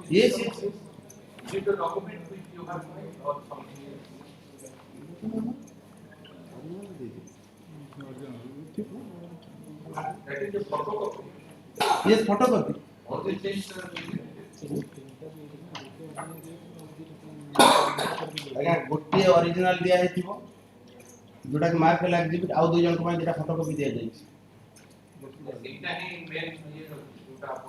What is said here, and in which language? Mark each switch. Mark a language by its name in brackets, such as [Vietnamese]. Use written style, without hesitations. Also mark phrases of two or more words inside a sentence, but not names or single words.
[English] Yes. Is it the document which you have filed or something else? That is the photocopy. Yes, photocopy. All these things are [Odia] ଆଜ୍ଞା ଗୋଟିଏ ଅରିଜିନାଲ ଦିଆ ହେଇଥିବ ଯୋଉଟା କି ମାର୍କ ହେଲା ଏକ୍ଜିବିଟ୍ ଆଉ ଦୁଇ ଜଣଙ୍କ ପାଇଁ ଯେଟା ଫଟୋକପି ଦିଆଯାଇଛି ସେଇଟା ହିଁ ମେନ୍ ଇଏ ଯୋଉଟା ଆପଣ